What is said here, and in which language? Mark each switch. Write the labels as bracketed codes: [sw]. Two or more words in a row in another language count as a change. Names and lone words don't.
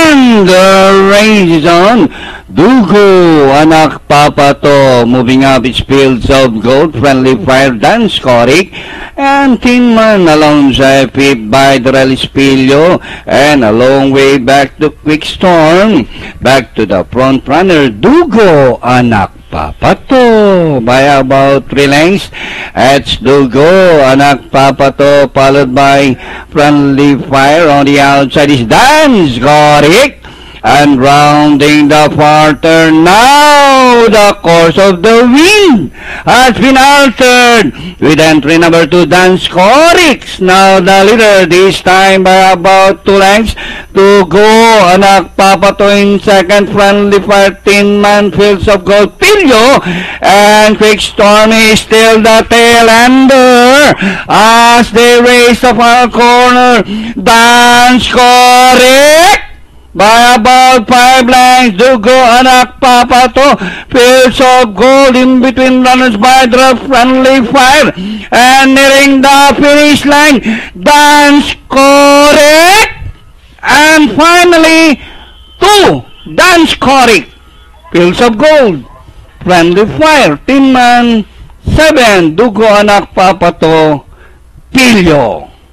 [en] And the race is on. Dugo, anak papato, moving up its fields of gold, friendly fire, Dan Skorik, and Tin Man alongside fifth by Dorel Espilio, and a long way back to Quick Storm, back to the front runner, Dugo, anak papato, by about 3 lengths. It's Dugo, anak papato, followed by friendly fire. On the outside is Dan Skorik. And rounding the far turn, now the course of the wind has been altered with entry number 2, Dan Skorix. Now the leader, this time by about 2 lengths. To go, anak papato in second, friendly fire, Tin Man, Fields of Gold, Pilio, and Quick Storm is still the tail ender as they race the far corner. Dan Skorix by about 5 lengths. Dugo, anak papato, Fields of Gold in between runners by the friendly fire, and nearing the finish line, Dan Skorix, and finally 2, Dan Skorix, Fields of Gold, friendly fire, Tin Man, 7, Dugo, anak papato, Pilio.